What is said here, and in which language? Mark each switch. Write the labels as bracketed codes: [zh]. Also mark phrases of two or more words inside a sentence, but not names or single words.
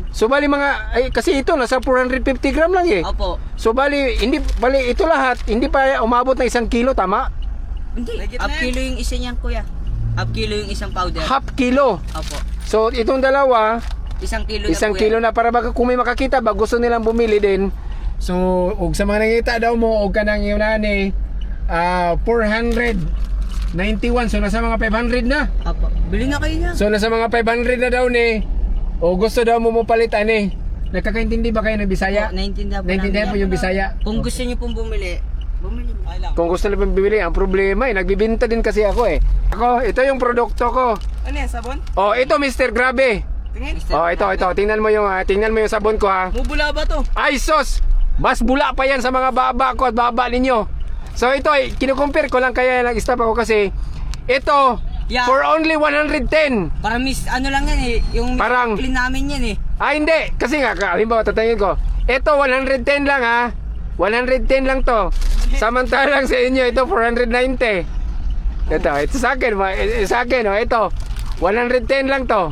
[tl] So, bali kasi ito, nasa 450 gram lang eh. Opo. So, bali ito lahat, hindi pa umabot na 1 kilo, tama? Hindi. Legit Half na yan. kilo yung isa niyan, kuya. [en] Half kilo [tl] yung isang powder. [en] Half kilo. [tl] Opo. So, itong dalawa, Isang kilo na isang po kilo yan. na para baka kung may makakita ba gusto nilang bumili din. So, [ceb] og sa mga nangita daw mo og kanang yunani 491, [tl] so nasa mga 500 na. Opo. Bili na kayo niya. [ceb] So nasa mga 500 na daw ni. O gusto daw mo palitan eh. [tl] Nakakaintindi ba kayo ng Bisaya? Naintindihan po Naintindihan mo namin. yung Bisaya? Kung gusto niyo pong bumili, bumili mo. Okay lang. Kung gusto nila bibili, ang problema nagbibinta din kasi ako eh. Ako, ito yung produkto ko. Ano yan, sabon? Oh, ito Mr. Grabe. Tingin. Oh, ito. Tingnan mo yung sabon ko ha. [ceb] Mubula ba to? Ay sos! [tl] Mas bula pa yan sa mga baba ko at baba ninyo. So ito ay kinukumpare ko lang kaya nag-stop ako kasi ito Yeah. [en] for only 110. [tl] Para ano lang yan eh. Yung Parang- clean namin yan eh. Ah hindi, kasi nga halimbawa tatangin ko. Ito 110 lang ha. 110 lang to. Samantalang sa inyo ito 490. Ito sa akin, sa akin ito 110 lang to.